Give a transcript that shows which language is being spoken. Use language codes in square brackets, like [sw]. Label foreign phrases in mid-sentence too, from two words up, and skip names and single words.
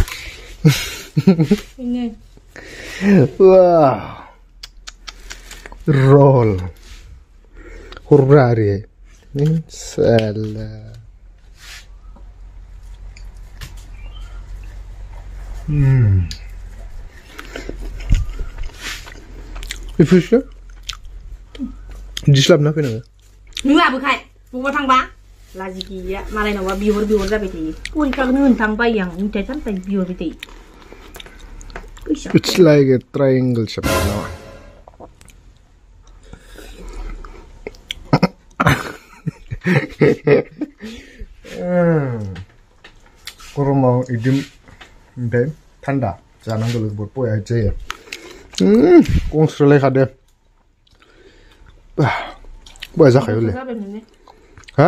[brx] रल हरब्रा आरो बेफोरसो दिस्लाबना फैनाङो नों लाबोखाय बबावबा थांबा लाजि गैया मालायनावबा बिहर जाबाय थायो परिखाखौनो होनो थांबाय आं मिथाइ सामथाइ बिहरबाय थायो [en] It's like a triangle shape now. [brx] गरमाव इदिम ओमफ्राय थान्दा जानांगौ लोगो बया जायो गंस्रोलायखादो बया जाखायोलै हा